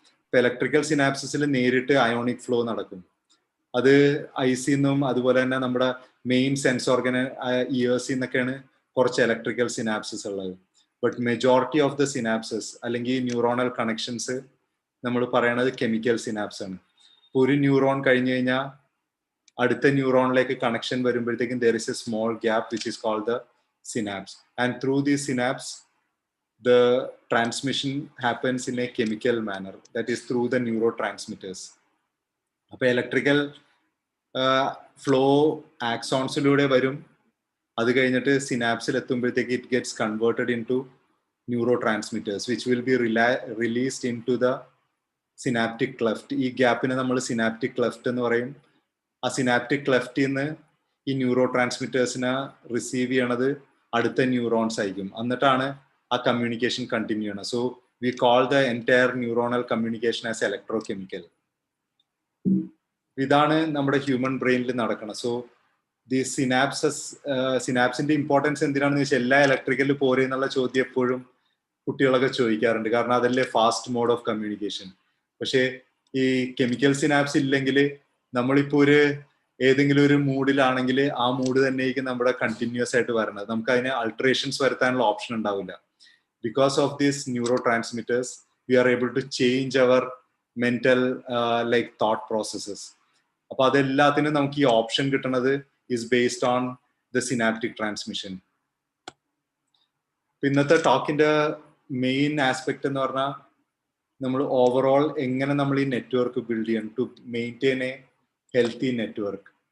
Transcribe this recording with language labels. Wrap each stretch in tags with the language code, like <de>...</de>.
<ml>ഇപ്പൊ ഇലക്ട്രിക്കൽ സിനാപ്സിൽ നേരിട്ട് ionic flow നടക്കും. അത് ഐസിന്നും അതുപോലെ തന്നെ നമ്മുടെ മെയിൻ സെൻസ് ഓർഗൻ ഇയേഴ്സിൽ നിന്നൊക്കെയാണ് കുറച്ച് ഇലക്ട്രിക്കൽ സിനാപ്സസ് ഉള്ളത്.</ml> <en>but majority of the synapses</en> <ml>അല്ലെങ്കിൽ ന്യൂറോണൽ കണക്ഷൻസ് നമ്മൾ പറയണത് കെമിക്കൽ സിനാപ്സ് ആണ്. ഇപ്പോൾ ഒരു ന്യൂറോൺ കഴിഞ്ഞു കഴിഞ്ഞാൽ അടുത്ത ന്യൂറോണിലേക്ക് കണക്ഷൻ വരുമ്പോഴത്തേക്കും</ml> <en>There is a small gap which is called the synapse. And through these synapse the transmission happens in a chemical manner, that is through the neurotransmitters.</en> <ml>അപ്പോൾ ഇലക്ട്രിക്കൽ ഫ്ലോ ആക്സോൺസിലൂടെ വരും, അത് കഴിഞ്ഞിട്ട് സിനാപ്സിൽ എത്തുമ്പോഴത്തേക്ക്</ml> <en>It gets converted into neurotransmitters which will be released into the synaptic cleft.</en> <ml>ഈ ഗ്യാപ്പിനെ നമ്മൾ synaptic cleft എന്ന് പറയും. ആ synaptic ക്ലെഫ്റ്റിൽ നിന്ന് ഈ ന്യൂറോ ട്രാൻസ്മിറ്റേഴ്സിനെ റിസീവ് ചെയ്യണത് അടുത്ത ന്യൂറോൺസ് ആയിരിക്കും. എന്നിട്ടാണ് ആ കമ്മ്യൂണിക്കേഷൻ കണ്ടിന്യൂ ചെയ്യണം.</ml> <en>So we call the entire neuronal communication as electrochemical.</en> <ml>ഇതാണ് നമ്മുടെ ഹ്യൂമൻ ബ്രെയിനിൽ നടക്കണം. സോ ദി സിനാപ്സിന്റെ ഇമ്പോർട്ടൻസ് എന്തിനാണെന്ന് വെച്ചാൽ എല്ലാ ഇലക്ട്രിക്കലിൽ പോരെ എന്നുള്ള ചോദ്യം എപ്പോഴും കുട്ടികളൊക്കെ ചോദിക്കാറുണ്ട്. കാരണം അതല്ലേ ഫാസ്റ്റ് മോഡ് ഓഫ് കമ്മ്യൂണിക്കേഷൻ. പക്ഷേ ഈ കെമിക്കൽ സിനാപ്സ് ഇല്ലെങ്കിൽ നമ്മളിപ്പോൾ ഏതെങ്കിലും ഒരു മൂഡിലാണെങ്കിൽ ആ മൂഡ് തന്നെയായിരിക്കും നമ്മുടെ കണ്ടിന്യൂസ് ആയിട്ട് വരുന്നത്. നമുക്ക് അതിന് അൾട്ടറേഷൻസ് വരുത്താനുള്ള ഓപ്ഷൻ ഉണ്ടാവില്ല.</ml> <en>Because of these neurotransmitters, we are able to change our mental like thought processes.</en> <ml>അപ്പോൾ അതെല്ലാത്തിനും നമുക്ക് ഈ ഓപ്ഷൻ കിട്ടുന്നത്</ml> <en>is based on the synaptic transmission.</en> <ml>ഇന്നത്തെ ടോക്കിന്റെ മെയിൻ ആസ്പെക്ട് എന്ന് പറഞ്ഞാൽ നമ്മൾ ഓവറോൾ എങ്ങനെ നമ്മൾ ഈ നെറ്റ്വർക്ക് ബിൽഡ് ചെയ്യണം</ml> <en>To maintain a healthy network.</en>